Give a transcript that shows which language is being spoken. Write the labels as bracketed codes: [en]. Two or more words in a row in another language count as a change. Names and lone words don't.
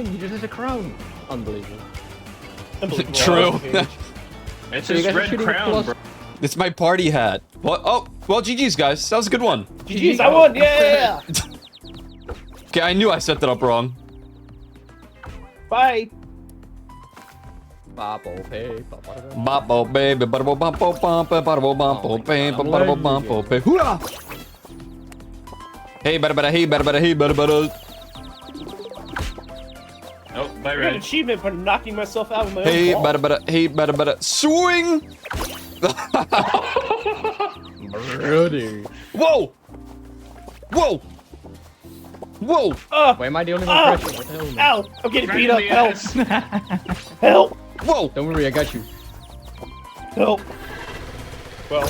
[en] He just has a crown. Unbelievable. Unbelievable. True. It's So you his guys are red shooting crown, plus- bro. It's my party hat. What? Oh, well, GG's, guys. That was a good one. GG's, I won. Yeah. Okay, I knew I set that up wrong. Bye. Boppo, hey, boppo. Boppo, baby, boppo, boppo, boppo, boppo, boppo, baby, boppo, boppo, baby. Hoorah! Hey, bada, bada, hey, bada, bada, hey, bada, bada. Oh, bye, I got an Red. achievement for knocking myself out with my Hey, own ball. bada, bada, hey, bada, bada. Swing! Brother. Whoa! Whoa! Whoa! Why am I the only one pressing? What the hell, man? Ow! I'm getting beat up. Right in the Help! ass. Help! Whoa! Don't worry, I got you. Help! Well,